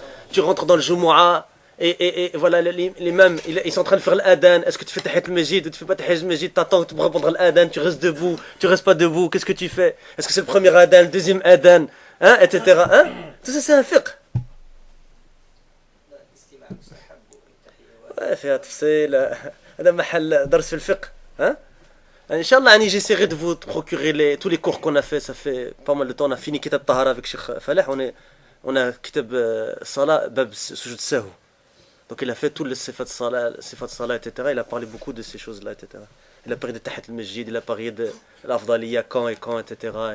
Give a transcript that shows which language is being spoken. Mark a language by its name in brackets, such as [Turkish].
[French] Tu rentres dans le Jumu'ah, et voilà, les mêmes, ils sont en train de faire l'adhan. Est-ce que tu fais Tahiyat al-Masjid ou tu fais pas Tahiyat al-Masjid? T'attends pour répondre à l'adhan, tu restes debout, tu restes pas debout, qu'est-ce que tu fais? Est-ce que c'est le premier adhan, le deuxième adhan, etc. Tout ça, c'est un fiqh. [Arabic] Ouais, فيها تفصيل. هذا محل درس في الفقه. ان شاء الله [French] j'essaierai de vous procurer tous les cours qu'on a fait. Ça fait pas mal de temps. On a fini kitab tahara avec Cheikh Faleh. On a kitab salat bab sujud sahou. Donc il a fait tous les sifat salat, etc. Il a parlé beaucoup de ces choses là, etc. Il a parlé de tahiyat al-masjid, il a parlé de l'afdaliya, quand, etc.